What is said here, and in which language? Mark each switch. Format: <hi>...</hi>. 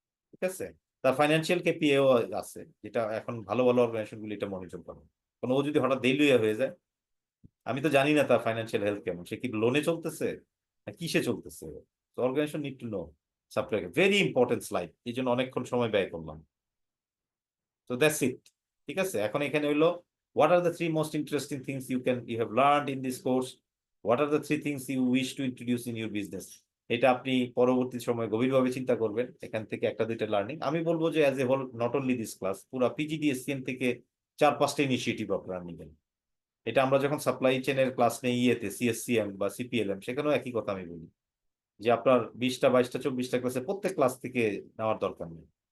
<bn>ঠিক আছে, তার ফাইন্যান্সিয়াল কেপিআইও আছে, যেটা এখন ভালো ভালো অর্গানাইজেশন গুলো এটা মনিটর করে। কারণ ও যদি হঠাৎ দেউলিয়া হয়ে যায়, আমি তো জানি না তার ফাইন্যান্সিয়াল হেলথ কেমন, সে কি লোনে চলতেছে না কিসে চলতেছে।</bn> <en>তো organisation need to know supply, very important slide,</en> <bn>এই জন্য অনেকক্ষণ সময় ব্যয় করলাম।</bn> <en>তো that's it.</en> <bn>ঠিক আছে, এখন এখানে হইলো</bn> <en>what are the three most interesting things you have learned in this course, what are the three things you wish to introduce in your business।</en> <bn>এটা আপনি পরবর্তী সময়ে গভীরভাবে চিন্তা করবেন, এখান থেকে একটা দুইটা লার্নিং। আমি বলবো যে</bn> <en>as a whole, not only this class,</en> <bn>পুরো পিজিডিএসসিএম থেকে 4-5টা ইনিশিয়েটিভ আপনারা নেবেন। এটা আমরা যখন সাপ্লাই চেনের ক্লাস নেই ইয়েতে সিএসসিএম বা সিপিএলএম, সেখানেও একই কথা আমি বলি যে আপনার 20টা 22টা 24টা ক্লাসে প্রত্যেক ক্লাস থেকে নেওয়ার দরকার নেই।</bn>